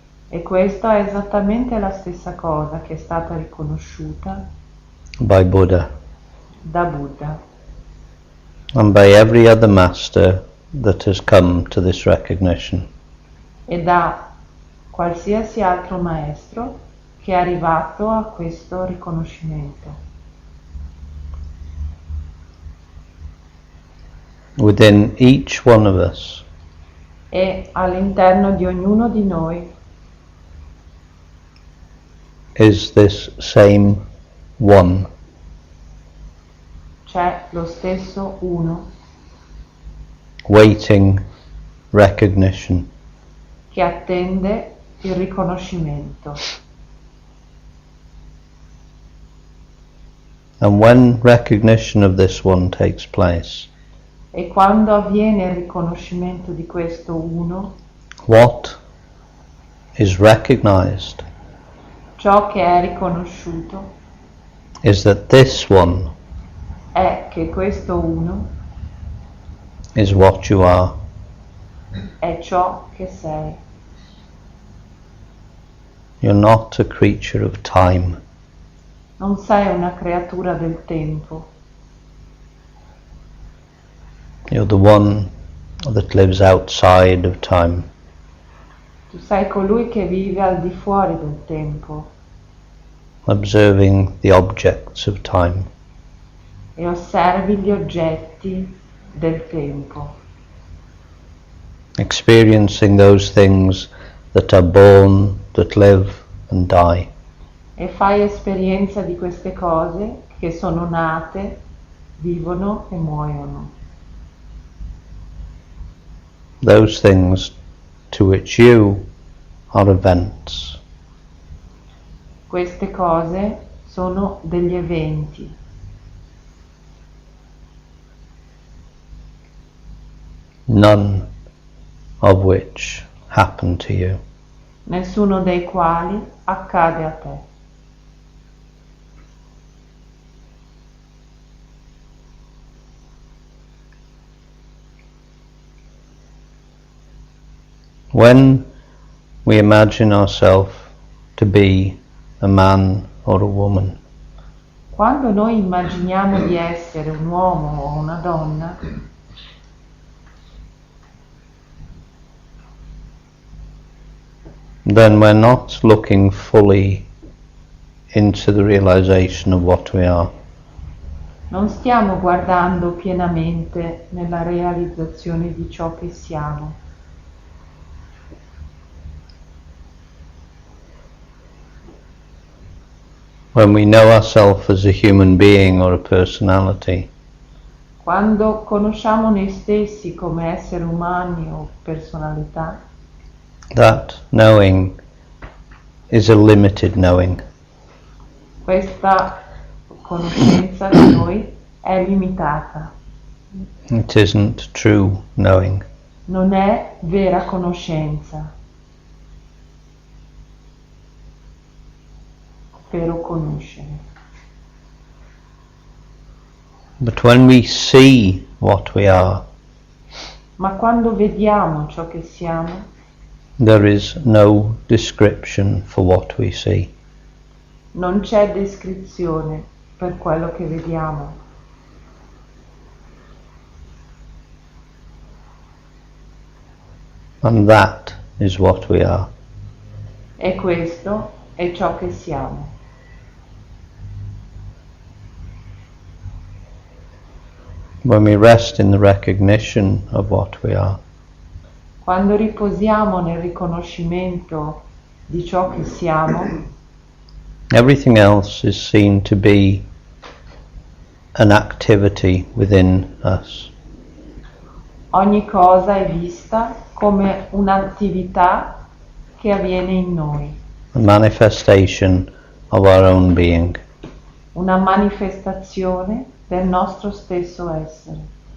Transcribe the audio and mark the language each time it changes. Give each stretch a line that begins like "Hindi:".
Italian: E questa è esattamente la stessa cosa che è stata riconosciuta
English: by Buddha
Italian: da Buddha
English: and by every other master that has come to this recognition.
Italian: e da qualsiasi altro maestro che è arrivato a questo riconoscimento.
English: Within each one of us
Italian: E all'interno di ognuno di noi
English: is this same one,
Italian: c'è lo stesso uno
English: waiting recognition.
Italian: che attende il riconoscimento.
English: And when recognition of this one takes place,
Italian: E quando avviene il riconoscimento di questo uno,
English: what is recognized
Italian: ciò che è riconosciuto
English: is that this one
Italian: è che questo uno
English: is what you are.
Italian: è ciò che sei.
English: You're not a creature of time.
Italian: Non sei una creatura del tempo,
English: You're the one that lives outside of time.
Italian: tu sei colui che vive al di fuori del tempo
English: Observing the objects of time.
Italian: e osservi gli oggetti del tempo,
English: Experiencing those things that are born, that live and die.
Italian: e fai esperienza di queste cose che sono nate, vivono e muoiono.
English: Those things to which you are events.
Italian: Queste cose sono degli eventi,
English: None of which happen to you.
Italian: nessuno dei quali accade a te.
English: When we imagine ourselves to be a man or a woman,
Italian: Quando noi immaginiamo di essere un uomo o una donna,
English: then we're not looking fully into the realization of what we are.
Italian: non stiamo guardando pienamente nella realizzazione di ciò che siamo.
English: When we know ourselves as a human being or a personality,
Italian: Quando conosciamo noi stessi come esseri umani o personalità,
English: that knowing is a limited knowing.
Italian: questa conoscenza di noi è limitata,
English: It isn't true knowing.
Italian: non è vera conoscenza, vero conoscere.
English: But when we see what we are,
Italian: Ma quando vediamo ciò che siamo,
English: there is no description for what we see.
Italian: non c'è descrizione per quello che vediamo.
English: And that is what we are.
Italian: E questo è ciò che siamo.
English: When we rest in the recognition of what we are,
Italian: Quando riposiamo nel riconoscimento di ciò che siamo,
English: everything else is seen to be an activity within us.
Italian: ogni cosa è vista come un'attività che avviene in noi,
English: A manifestation of our own being.
Italian: una manifestazione del nostro stesso essere.